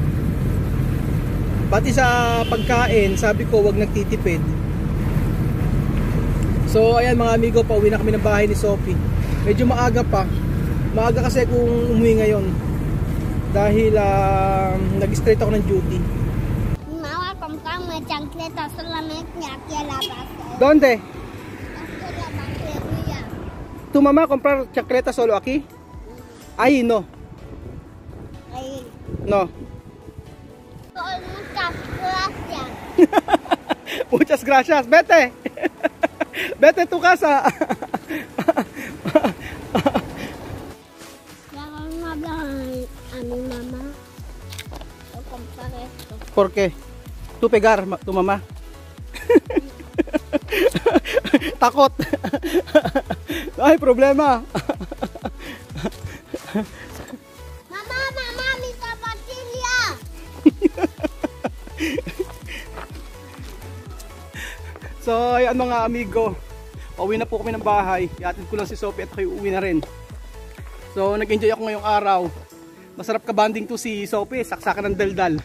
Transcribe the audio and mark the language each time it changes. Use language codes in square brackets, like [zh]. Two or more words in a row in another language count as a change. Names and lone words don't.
[tl] Pati sa pagkain, sabi ko, wag nagtitipid. So, ayan mga amigo, pauwi na kami ng bahay ni Sophie. Medyo maaga pa. Maaga kasi kung umuwi ngayon. Dahil nag-straight ako ng duty. [es] Chancleta solamente aquí a la base. ¿Dónde? Aquí a la batería. ¿Tu mamá comprar chancleta solo aquí? Ahí no. Ahí. No. Muchas gracias. Muchas gracias. Vete. Vete a tu casa. Ya vamos a hablar a mi mamá. Voy a comprar esto. ¿Por qué? Tu pegar, tu mamá. [tl] Takot. [es] Ay, problema. Mamá, mi zapatilla. [tl] So, ayan mga amigo. Pauwi na po kami ng bahay. Iatid ko lang si Sophie at kayo uwi na rin. So, nag-enjoy ako ngayong araw. Masarap ka banding to si Sophie. Saksakan ng daldal.